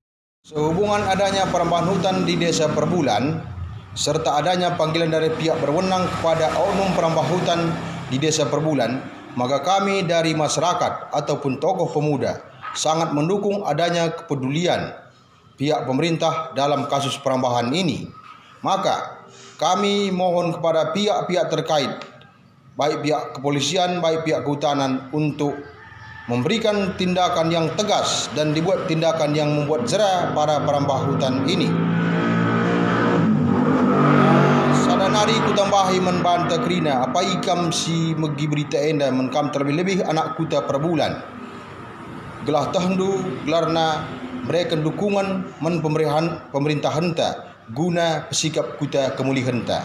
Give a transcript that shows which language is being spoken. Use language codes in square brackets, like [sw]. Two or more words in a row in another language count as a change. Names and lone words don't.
[id] Sehubungan adanya perambahan hutan di Desa Perbulan, serta adanya panggilan dari pihak berwenang kepada oknum perambah hutan di Desa Perbulan, maka kami dari masyarakat ataupun tokoh pemuda sangat mendukung adanya kepedulian pihak pemerintah dalam kasus perambahan ini. Maka kami mohon kepada pihak-pihak terkait, baik pihak kepolisian, baik pihak kehutanan, untuk memberikan tindakan yang tegas dan dibuat tindakan yang membuat jera para perambah hutan ini. [btx] Sadanari ku tambahi membanta kerina apa ikam si megi berita enda menkam terlebih-lebih anak kuta Perbulan. Gelah tahndu gelarna mereka dukungan men pemerintah henta guna pesikap kuta kemuli henta.